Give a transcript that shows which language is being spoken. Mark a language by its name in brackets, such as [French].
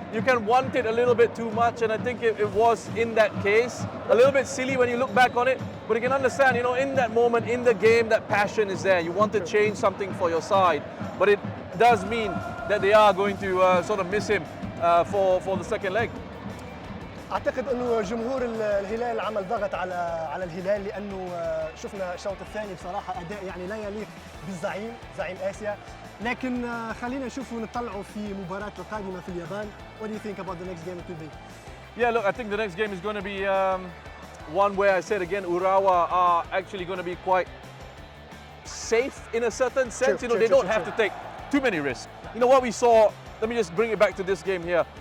[English] You can want it a little bit too much, and I think it was in that case a little bit silly when you look back on it. But you can understand, in that moment, in the game, that passion is there. You want to change something for your side, but it does mean that they are going to sort of miss him for the second leg. [Arabic] اعتقد انه جمهور الهلال عمل ضغط على الهلال، لانه شفنا الشوط الثاني بصراحه اداء يعني لا يليق بالزعيم، زعيم اسيا. لكن خلينا نشوف ونطلعوا في مباراه القادمه في اليابان. [English] What do you think about the next game it will be? Yeah, look, I think the next game is going to be one where I said again, Urawa are actually going to be quite safe in a certain sense. They don't have to take too many risks. What we saw. Let me just bring it back to this game here.